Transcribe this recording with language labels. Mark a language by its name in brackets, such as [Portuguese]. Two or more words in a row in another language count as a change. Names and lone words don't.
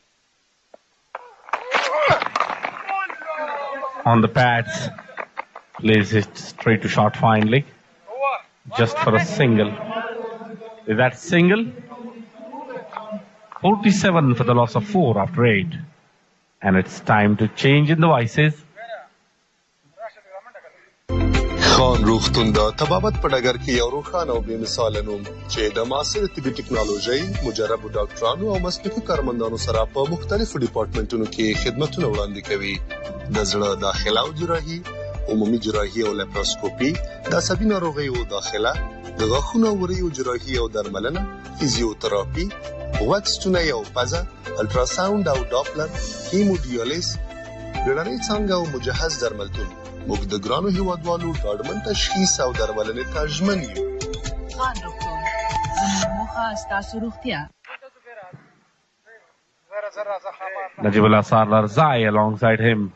[English] On the pads, plays it straight to short finally. Just for a single. Is that single? 47 for the loss of 4 after 8. And it's time to change in the vices. [Pashto] خان روغتون د طبابت په ډګر کې یو روښانه او بې مثاله نوم چې د معاصر طبي ټکنالوژي، مجربو ډاکټرانو او مسلکي کارمندانو سره په مختلفو ډیپارټمنټونو کې خدمتونه وړاندې کوي. د زړه داخله او جراحي، عمومي جراحي او لیپروسکوپي، د عصبي ناروغیو داخله، د غاښونو او وریو جراحي او درملنه، فزیوتراپي، غوږ ستونی او پزه، الټراساوند او ډاپلر، هیموډیالیز، بیړنۍ څانګه او مجهز درملتون. موږ د ګرانو هیوادوالو ډاډمن تشخیص او درملنې ته ژمن یو. خان روغتون، زموږ موخه ستاسو روغتیا. [English] Najibullah Sarlarzai alongside him.